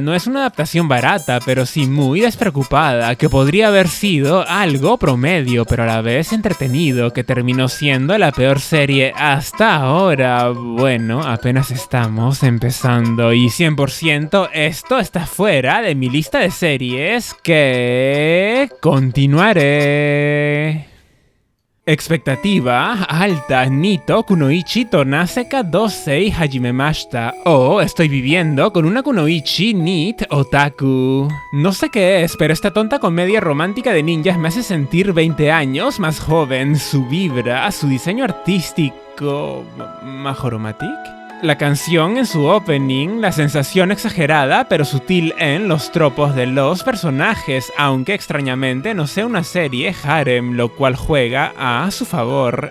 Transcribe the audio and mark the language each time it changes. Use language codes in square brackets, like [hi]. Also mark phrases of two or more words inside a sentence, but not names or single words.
[es] No es una adaptación barata, pero sí muy despreocupada, que podría haber sido algo promedio, pero a la vez entretenido, que terminó siendo la peor serie hasta ahora. Bueno, apenas estamos empezando y 100% esto está fuera de mi lista de series que continuaré. Expectativa alta. [ja] ニート くノ一 と なぜか 同棲 始めました. [es] O estoy viviendo con una kunoichi nit otaku. No sé qué es, pero esta tonta comedia romántica de ninjas me hace sentir 20 años más joven. Su vibra, su diseño artístico... ¿Majoromatic? La canción en su opening, la sensación exagerada pero sutil en los tropos de los personajes, aunque extrañamente no sea una serie harem, lo cual juega a su favor.